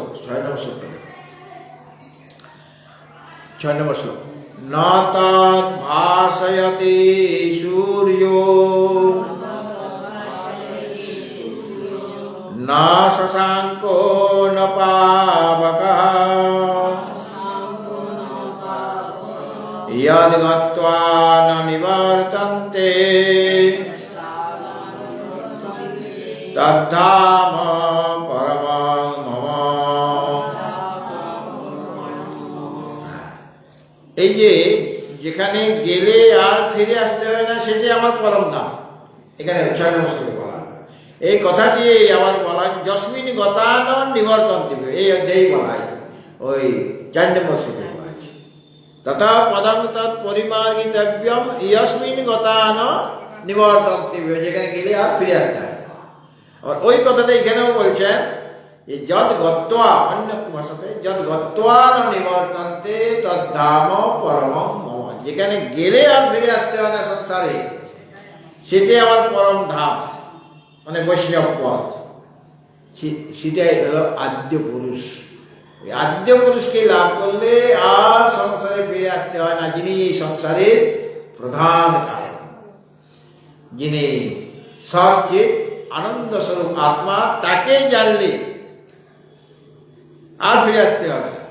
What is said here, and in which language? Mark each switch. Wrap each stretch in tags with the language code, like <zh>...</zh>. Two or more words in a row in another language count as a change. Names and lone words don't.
<bn>6 নম্বর শ্লোক 6 নম্বর শ্লোক।</bn> <sa>ন তৎ ভাসয়তে সূর্যো না শশাঙ্কো ন পাবকঃ यद् गत्वा न निवर्तन्ते तद्धाम परमं मम।</sa> <bn>এই যে যেখানে গেলে আর ফিরে আসতে হয় না, সেটাই আমার পরম ধাম। এখানে 6 নম্বর শ্লোকে বলা, এই কথাটি আবার বলা হয়</bn> <sa>যস্মিন গতান নিবর্তন্তে,</sa> <bn>এই অধ্যায় বলা হয়েছে ওই 4 নম্বর শ্লোকে।</bn> <sa>তথা পদং তৎ পরিমার্গিতব্যম ইয়স্মিন গতান নিবর্তন্তে,</sa> <bn>যেখানে গেলে আর ফিরে আসতে হয় না। আর ওই কথাটা এখানেও বলছেন যে</bn> <sa>যদ গত্বা,</sa> <bn>অন্য ভাষাতে</bn> <sa>যদ গত্বা ন নিবর্তন্তে তদ্ধাম পরমং মম,</sa> <bn>যেখানে গেলে আর ফিরে আসতে হয় না সংসারে, সেটাই আমার পরম ধাম, মানে বৈষ্ণব পথ। সেটাই হলো আদ্য পুরুষ। আদ্য পুরুষকে লাভ করলে আর সংসারে ফিরে আসতে হয় না, যিনি এই সংসারের প্রধান কারণ, যিনি সচিৎ আনন্দ স্বরূপ আত্মা, তাকে জানলে আর ফিরে আসতে হবে না।</bn>